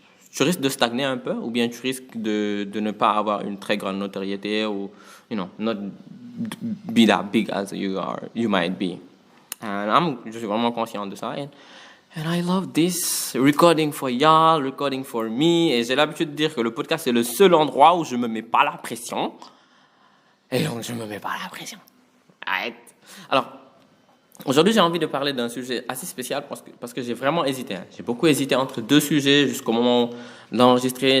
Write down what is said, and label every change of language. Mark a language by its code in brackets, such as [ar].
[fr] Tu risques de stagner un peu ou bien tu risques de ne pas avoir une très grande notoriété ou, [en] not be that big as you might be. [fr] Je suis vraiment conscient de ça. [en] And I love this, recording for y'all, recording for me. [fr] Et j'ai l'habitude de dire que le podcast, c'est le seul endroit où je me mets pas la pression. Et donc, je me mets pas la pression. Right? Alors, aujourd'hui, j'ai envie de parler d'un sujet assez spécial parce que j'ai vraiment hésité. J'ai beaucoup hésité entre 2 sujets jusqu'au moment d'enregistrer.